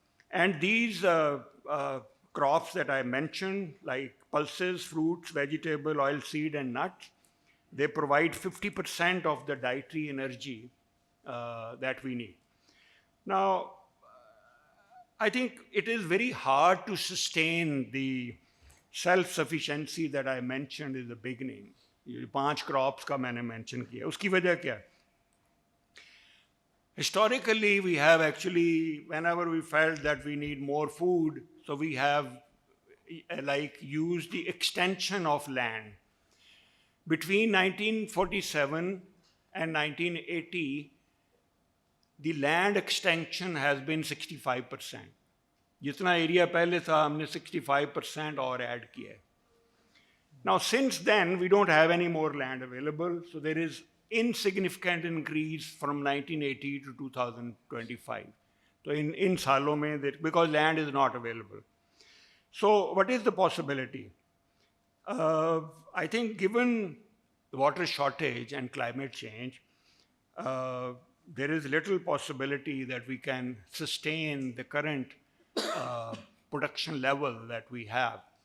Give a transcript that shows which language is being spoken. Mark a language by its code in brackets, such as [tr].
[en] And these crops that I mentioned, like pulses, fruits, vegetable, oilseed, and nuts, they provide 50% of the dietary energy that we need. Now, I think it is very hard to sustain the self-sufficiency that I mentioned in the beginning. [hi] ये 5 crops का मैंने mention किया, उसकी वजह क्या है? [en] Historically, we have actually, whenever we felt that we need more food, so we have like used the extension of land. Between 1947 and 1980, the land extension has been 65%. [hi] जितना area पहले था, हमने 65% और add किया है. [en] Now, since then, we don't have any more land available, so there is insignificant increase from 1980 to 2025. So in [hi] सालों में, [en] because land is not available. So what is the possibility? I think given the water shortage and climate change, there is little possibility that we can sustain the current production level that we have.